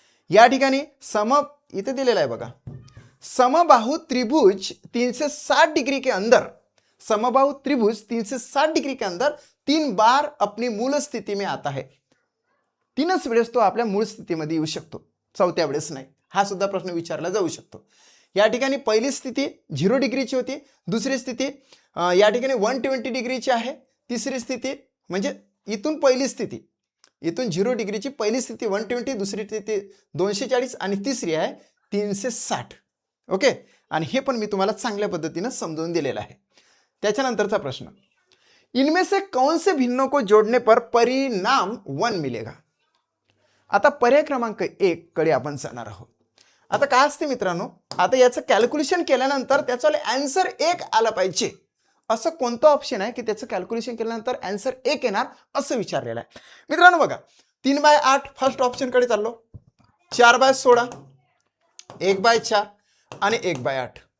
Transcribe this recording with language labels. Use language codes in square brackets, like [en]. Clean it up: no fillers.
[mr] या ठिकाणी इथे दिलेला आहे बघा, [hi] समबाहु त्रिभुज 360 डिग्री के अंदर, समबाहु त्रिभुज 360 डिग्री के अंदर 3 बार अपनी मूल स्थिति में आता है. [mr] 3च वेळेस तो आपल्या मूळ स्थितीमध्ये येऊ शकतो, चौथ्या वेळेस नाही. हा सुद्धा प्रश्न विचारला जाऊ शकतो. या ठिकाणी पहिली स्थिती 0 डिग्रीची होती, दुसरी स्थिती या ठिकाणी 120 डिग्रीची आहे, तिसरी स्थिती म्हणजे इथून पहिली स्थिती, इथून 0 डिग्रीची पहिली स्थिती 120, दुसरी स्थिती 240 आणि तिसरी आहे 360. ओके, आणि हे पण मी तुम्हाला चांगल्या पद्धतीने समजावून दिलेलं आहे. त्याच्यानंतरचा प्रश्न, [hi] इनमें से कौन से भिन्नों को जोड़ने पर परिणाम 1 मिलेगा. [mr] आता पर्याय क्रमांक 1 कडे आपण जाणार आहोत. आता काय असते मित्रांनो, आता याचं कॅल्क्युलेशन केल्यानंतर त्याचा आन्सर 1 आला पाहिजे. असं कोणतं ऑप्शन आहे की त्याचं कॅल्क्युलेशन केल्यानंतर आन्सर 1 येणार असं विचारलेलं आहे. मित्रांनो बघा, 3/8 फर्स्ट ऑप्शन कडे चाललो, 4/16, 1/4 आणि 1/8.